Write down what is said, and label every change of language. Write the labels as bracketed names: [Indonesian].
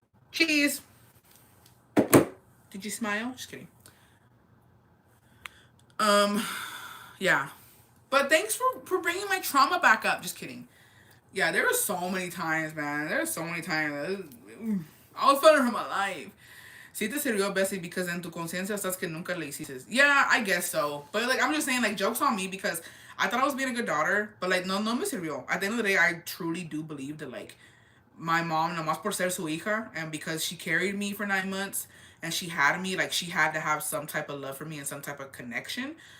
[English] Cheese. Did you smile? Just kidding. Yeah. But thanks for bringing my trauma back up. Just kidding. Yeah, there were so many times, man. There were so many times. I was fighting for my life. [Spanish] Sí te sirvió, Bessie, because en tu conciencia estás que nunca le hiciste. [English] Yeah, I guess so. But, like, I'm just saying, like, joke's on me because I thought I was being a good daughter. But, like, [Spanish] no me sirvió. [English] At the end of the day, I truly do believe that, like, my mom, [Spanish] nomás por ser su hija, [English] and because she carried me for 9 months, and she had me, like, she had to have some type of love for me and some type of connection.